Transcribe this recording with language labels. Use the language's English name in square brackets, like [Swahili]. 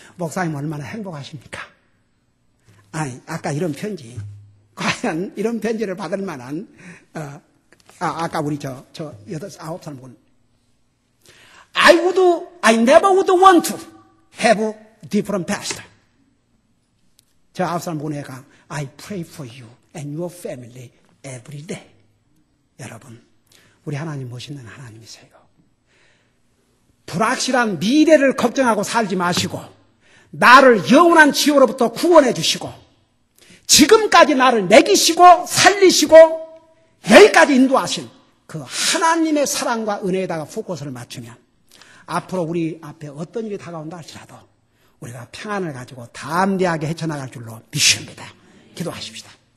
[Korean] 목사님 얼마나 행복하십니까? 아니 아까 이런 편지 과연 이런 편지를 받을 만한 아까 우리 저 8살 분 [English] I never would want to have different pastor. [Korean] 저 9살 분애가 [English] I pray for you and your family every day. [Korean] 여러분 우리 하나님 멋있는 하나님이세요. 불확실한 미래를 걱정하고 살지 마시고 나를 영원한 지옥으로부터 구원해 주시고 지금까지 나를 먹이시고 살리시고 여기까지 인도하신 그 하나님의 사랑과 은혜에다가 포커스를 맞추면 앞으로 우리 앞에 어떤 일이 다가온다 할지라도 우리가 평안을 가지고 담대하게 헤쳐나갈 줄로 믿습니다. 기도하십시다.